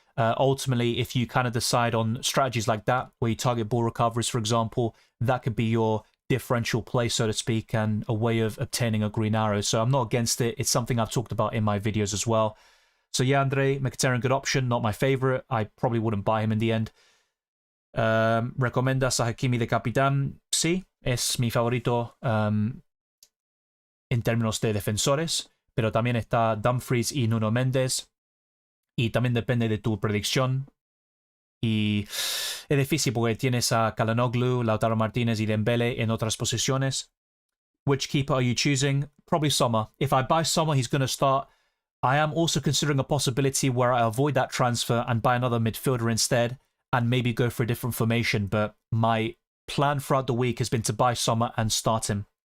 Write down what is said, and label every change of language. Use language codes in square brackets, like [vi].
[en] Ultimately, if you kind of decide on strategies like that, where you target ball recoveries, for example, that could be your differential play, so to speak, and a way of obtaining a green arrow. So I'm not against it. It's something I've talked about in my videos as well. So yeah, Andre, Mkhitaryan, good option. Not my favorite. I probably wouldn't buy him in the end. [es] ¿Recomiendas a Hakimi de capitán? Sí, es mi favorito en términos de defensores, pero también está Dumfries y Nuno Mendes, y también depende de tu predicción. Y es difícil porque tienes a Çalhanoğlu, Lautaro Martínez y Dembele en otras posiciones. [en] Which keeper are you choosing? Probably Sommer. If I buy Sommer, he's going to start. I am also considering a possibility where I avoid that transfer and buy another midfielder instead and maybe go for a different formation. But my plan throughout the week has been to buy Sommer and start him.